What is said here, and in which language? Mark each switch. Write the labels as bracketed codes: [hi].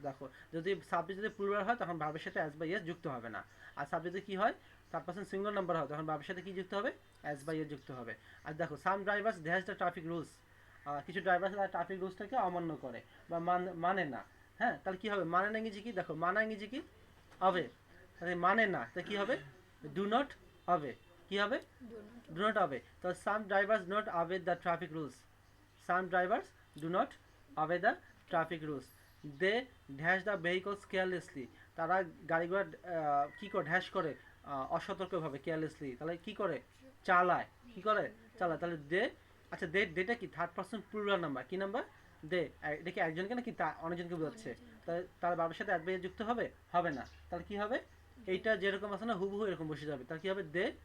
[bn] দেখো যদি সাবজেক্ট যদি প্লুরাল হয় তখন ভার্বের সাথে অ্যাজ বা ইয়েস যুক্ত হবে না, আর সাবজেক্টে কি হয়, থার্ড পারসন সিঙ্গুলার নাম্বার হয় তখন ভার্বের সাথে কি যুক্ত হবে, অ্যাজ বা ইয়েস যুক্ত হবে। আর দেখো সাম drivers dash the traffic rules, কিছু ড্রাইভার তারা ট্রাফিক রুলসটাকে অমান্য করে বা মানে না, হ্যাঁ, তাহলে কি হবে, মানে না ইংরেজি কি, দেখো মানা ইংরেজি কি, অবে, তাহলে মানে না, তাহলে কি হবে, ডু নট অবে, কি হবে, do not obey. [en] So some drivers do not obey the traffic rules. Some drivers do not obey the traffic rules. They dash the vehicles carelessly. [bn] তারা গাড়ি ঘোড়া কি করে, ড্যাশ করে অসতর্কভাবে, কেয়ারলেসলি, তাহলে কি করে, চালায়, কি করে, চালায়, তাহলে দে, আচ্ছা দেটা কি থার্ড পারসন প্লুরাল নাম্বার, কি নাম্বার, দে, এটা কি একজনকে নাকি অনেকজনকে বোঝাচ্ছে, তাহলে তার বাবার সাথে অ্যাডভাইস যুক্ত হবে, হবে না, তাহলে কি হবে, এইটা যেরকম আছে না হুবহু এরকম বসে যাবে, তাহলে কি হবে, দে